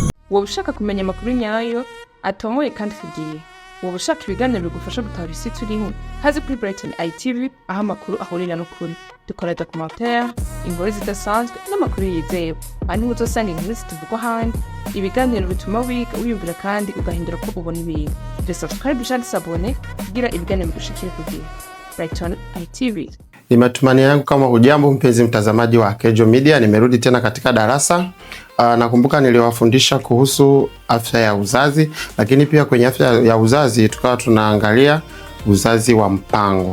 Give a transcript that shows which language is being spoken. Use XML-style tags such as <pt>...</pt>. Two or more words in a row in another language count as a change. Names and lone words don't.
<rn>wowe ushaka kumenya amakuru nyayo atomoye kandi kugiye, wowe ushaka ibiganiro bigufasha gutahura isi turimo, hazi kuri Brighton ITV aho amakuru ahurira n'ukuri. Dukora documentaire, inkuru zidasanzwe n'amakuru yizewe. Ani uzosanga inkuru zituvugwa handi, ibiganiro bituma wiga wiyumvira kandi ugahindura ko ubona ibintu. Subscribe kandi sabone kugira ibiganiro bigushikire kugiye. Brighton ITV.</rn> <sw>Ni matumaini yangu kama hujambo mpenzi mtazamaji wa Kejo Media, nimerudi tena katika darasa. Nakumbuka niliwafundisha kuhusu afya ya uzazi, lakini pia kwenye afya ya uzazi tukawa tunaangalia uzazi wa mpango.</sw>